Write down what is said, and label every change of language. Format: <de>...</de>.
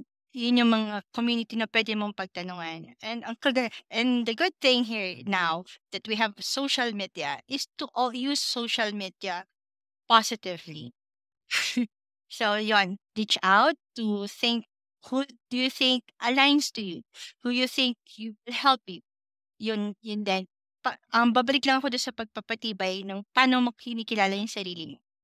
<tl>Yun yung mga community na pwede mong pagtanungan.</tl> <en>And the good thing here now that we have social media is to all use social media positively. So,</en> <tl>yun,</tl> <en>reach out to think who do you think aligns to you, who you think you will help you.</en> <tl>Yun din. Babalik lang ako doon sa pagpapatibay ng paano mo kinikilala yung sarili mo.</tl>